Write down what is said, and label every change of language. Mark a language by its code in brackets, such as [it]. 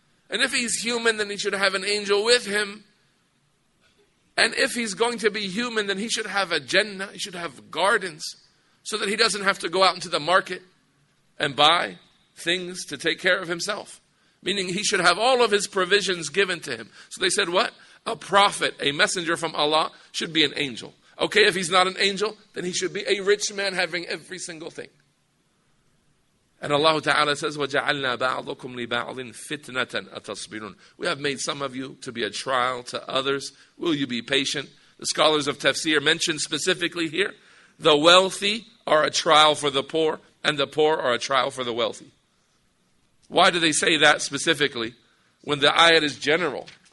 [en] And if he's human, then he should have an angel with him. And if he's going to be human, then he should have a Jannah, he should have gardens, so that he doesn't have to go out into the market and buy things to take care of himself. Meaning he should have all of his provisions given to him. So they said what? A prophet, a messenger from Allah, should be an angel. Okay, if he's not an angel, then he should be a rich man having every single thing. And Allah Ta'ala says, [ar] وَجَعَلْنَا بَعْضَكُمْ لِبَعْضٍ فِتْنَةً أَتَصْبِرُونَ. [en] We have made some of you to be a trial to others. Will you be patient? The scholars of tafsir mention specifically here, the wealthy are a trial for the poor, and the poor are a trial for the wealthy. Why do they say that specifically when the ayat is general?